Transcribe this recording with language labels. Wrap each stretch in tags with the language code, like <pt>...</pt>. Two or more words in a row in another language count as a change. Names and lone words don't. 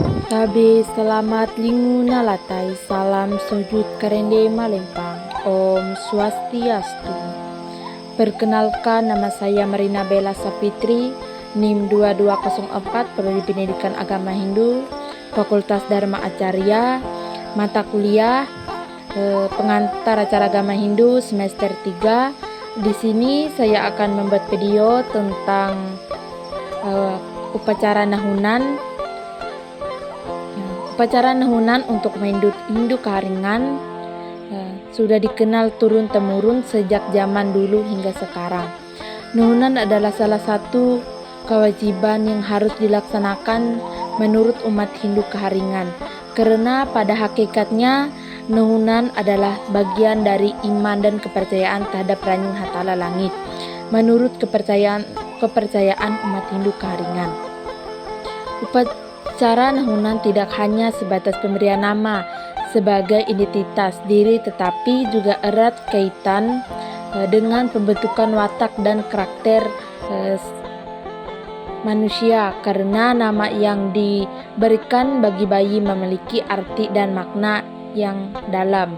<nij>Tabe selamat lingu nalatai, salam sujud kerende malempang.</nij> <id>Om Swastiastu. Perkenalkan, nama saya Marina Bella Sapitri, NIM 2204, Prodi Pendidikan Agama Hindu, Fakultas Dharma Acarya, mata kuliah pengantar acara agama Hindu semester 3. Di sini saya akan membuat video tentang upacara nahunan. Upacara nahunan untuk Hindu Kaharingan sudah dikenal turun-temurun sejak zaman dulu hingga sekarang. Nahunan adalah salah satu kewajiban yang harus dilaksanakan menurut umat Hindu Kaharingan, karena pada hakikatnya nahunan adalah bagian dari iman dan kepercayaan terhadap Ranying Hatala Langit menurut kepercayaan umat Hindu Kaharingan. Upacara nahunan tidak hanya sebatas pemberian nama sebagai identitas diri, tetapi juga erat kaitan dengan pembentukan watak dan karakter manusia, karena nama yang diberikan bagi bayi memiliki arti dan makna yang dalam.</id>